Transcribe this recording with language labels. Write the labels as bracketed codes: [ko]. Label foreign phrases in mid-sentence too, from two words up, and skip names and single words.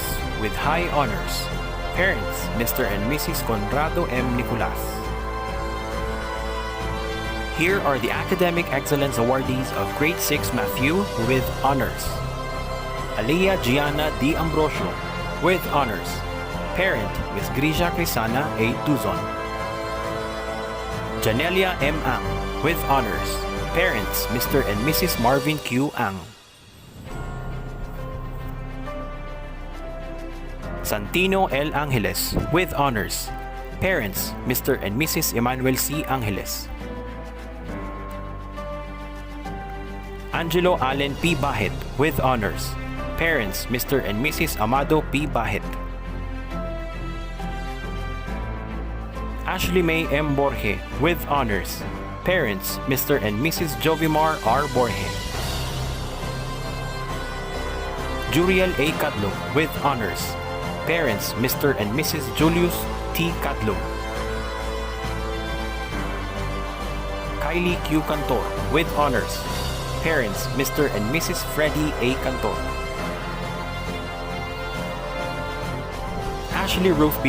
[en] With high honors, parents Mr. and Mrs. Conrado M. Nicolas. Here are the Academic Excellence Awardees of Grade 6 Matthew with honors. Alea Gianna D. Ambrosio with honors. Parent Ms. Grisha Crisana A. Duzon. Janelia M. Ang with honors. Parents Mr. and Mrs. Marvin Q. Ang. Santino L. Angeles with honors. Parents Mr. and Mrs. Emmanuel C. Angeles. Angelo Allen P. Bahit with honors. Parents Mr. and Mrs. Amado P. Bahit. Ashley May M. Borge with honors. Parents Mr. and Mrs. Jovimar R. Borge. Juriel A. Cadlo with honors. Parents Mr. and Mrs. Julius T. Cadlo. Kylie Q. Cantor with honors. Parents Mr. and Mrs. Freddie A. Cantor. Ashley Ruth B.